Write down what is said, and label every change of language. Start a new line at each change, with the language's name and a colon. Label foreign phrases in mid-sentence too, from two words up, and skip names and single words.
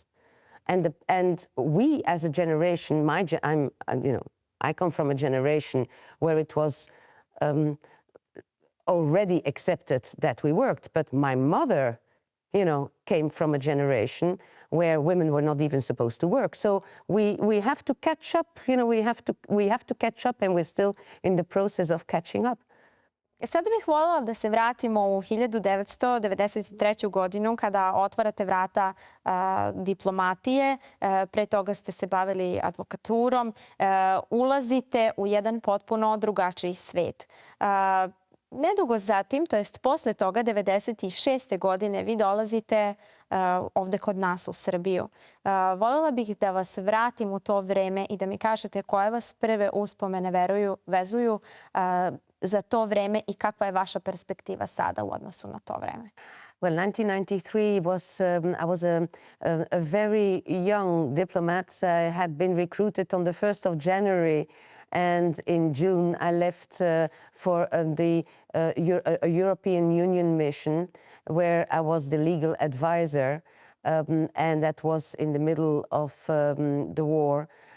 English: And we as a generation, I come from a generation where it was already accepted that we worked, but my mother came from a generation where women were not even supposed to work. So we have to catch up, we have to catch up, and we're still in the process of catching up.
Serbian: Sada bih voljela da se vratimo u 1993. godinu kada otvarate vrata diplomatije. Pre toga ste se bavili advokaturom. Ulazite u jedan potpuno drugačiji svet. Nedugo zatim, to jest posle toga, 96. godine, vi dolazite ovde kod nas u Srbiju. Voljela bih da vas vratim u to vreme i da mi kažete koje vas prve uspomene vezuju za to vreme i kakva je vaša perspektiva sada u odnosu na to vreme.
English: Well, 1993 was, I was a very young diplomat. I had been recruited on the 1st of January, and in June I left for a European Union mission where I was the legal advisor, and that was in the middle of the war.